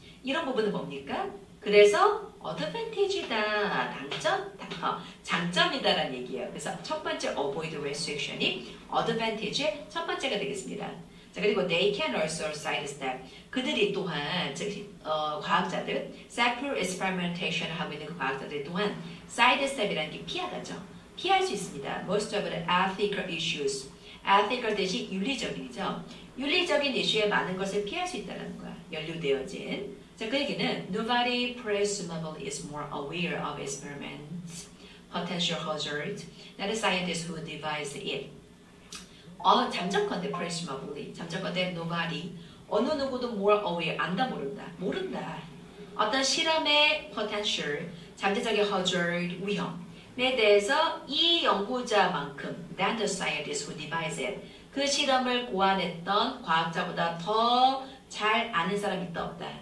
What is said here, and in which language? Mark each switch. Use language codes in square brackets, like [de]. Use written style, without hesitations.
[ko] 이런 부분은 뭡니까? 그래서 advantage다, 장점이다라는 얘기예요. 그래서 첫 번째 avoid restriction이 advantage의 첫 번째가 되겠습니다. [en] 자, 그리고 they can also sidestep. [ko] 그들이 또한, 과학자들, self experimentation 하고 있는 그 과학자들 또한 sidestep이라는 게 피하다죠. 피할 수 있습니다. [en] Most of the ethical issues. [ko] ethical 대신 윤리적인이죠. 윤리적인 이슈에 많은 것을 피할 수 있다는 거야. 연루되어진. 자, 그 얘기는 [en] nobody presumably is more aware of experiments, potential hazard, than the scientist who devised it. [ko] 잠적건데 presumably, 잠적건데 nobody, 어느 누구도 more aware, 안다 모른다. 어떤 실험의 potential, 잠재적인 hazard, 위험에 대해서 이 연구자만큼 [en] than the scientist who devised it, [ko] 그 실험을 고안했던 과학자보다 더 잘 아는 사람이 있다 없다.